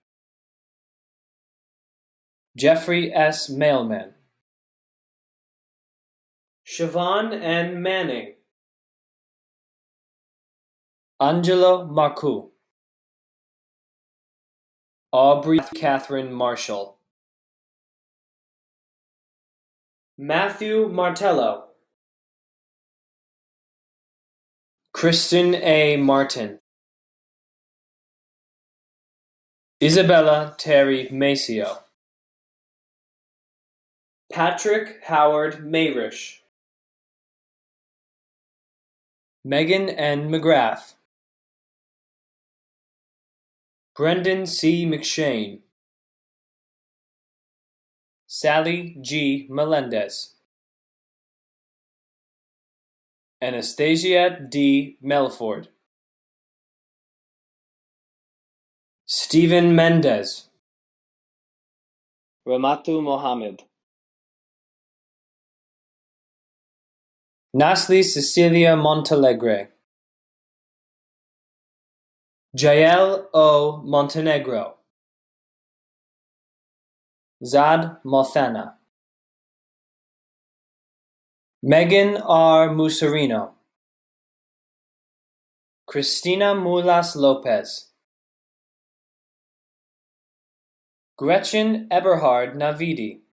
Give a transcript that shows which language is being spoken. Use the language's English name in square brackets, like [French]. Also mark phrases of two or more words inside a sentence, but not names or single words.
[English] Jeffrey S. Mailman. Siobhan N. Manning. Angelo Marcoux. Aubrey Catherine Marshall. Matthew Martello. Kristen A. Martin. Isabella Terry Maceo. Patrick Howard Mayrish. Megan N. McGrath. Brendan C. McShane. Sally G. Melendez. Anastasia D. Melford. Stephen Mendez. Ramatu Mohammed. Nasli Cecilia Montalegre. Jael O. Montenegro. Zad Mothana. Megan R. Musarino. Cristina Mulas Lopez. Gretchen Eberhard Navidi.